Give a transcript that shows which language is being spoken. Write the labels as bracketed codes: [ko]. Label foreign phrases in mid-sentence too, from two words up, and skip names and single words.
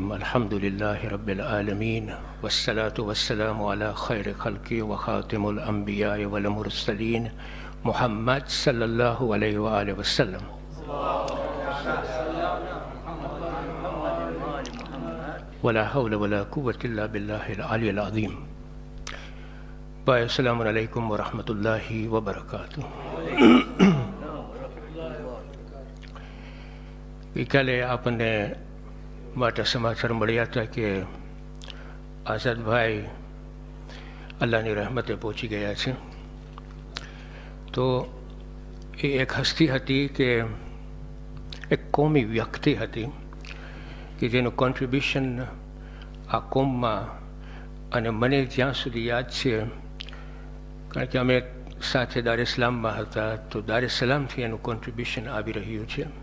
[ar] الحمد لله رب العالمين والصلاة والسلام على خير خلق وخاتم الأنبياء والمرسلين محمد صلى الله عليه وآله وسلم. ولا حول ولا قوة إلا بالله العلي العظيم. السلام عليكم ورحمة الله وبركاته. [gu] ગઈકાલે આપણને માટે સમાચાર મળ્યા હતા કે આઝાદભાઈ અલ્લાહની રહેમતે પહોંચી ગયા છે. તો એ એક હસ્તી હતી કે એક કોમી વ્યક્તિ હતી કે જેનું કોન્ટ્રીબ્યુશન આ કોમમાં, અને મને જ્યાં સુધી યાદ છે, કારણ કે અમે સાથે દાર ઇસ્લામમાં હતા, તો દાર ઇસ્લામથી એનું કોન્ટ્રીબ્યુશન આવી રહ્યું છે.